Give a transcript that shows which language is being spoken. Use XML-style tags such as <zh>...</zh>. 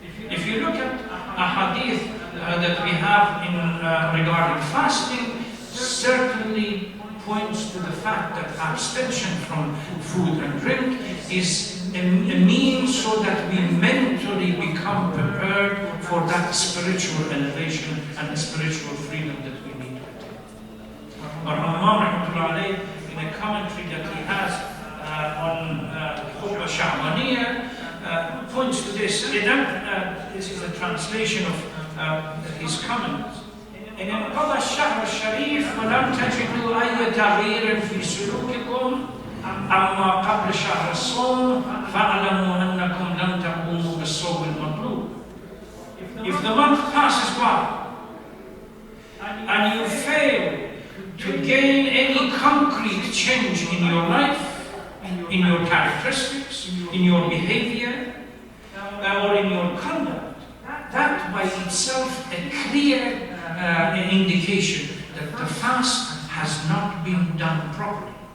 <en>If you look at a hadith that we have in regarding fasting, certainly points to the fact that abstention from food and drink is a means so that we mentally become prepared for that spiritual elevation and the spiritual freedom that we need to attain. Ramadan, in a commentary that he has on Khutbah Sha'baniyah, points to this. This is a translation of his comments.</en> <ar>إن انقضى الشهر الشريف ولم تجدوا أي تغيير في سلوككم أما قبل شهر الصوم فاعلموا أنكم لم تقوموا بالصوم المطلوب.</ar> <en>If the month passes by and you fail to gain any concrete change in your life, in your characteristics, in your behavior, or in your conduct, that by itself a clear indication that the fast has not been done properly.</en>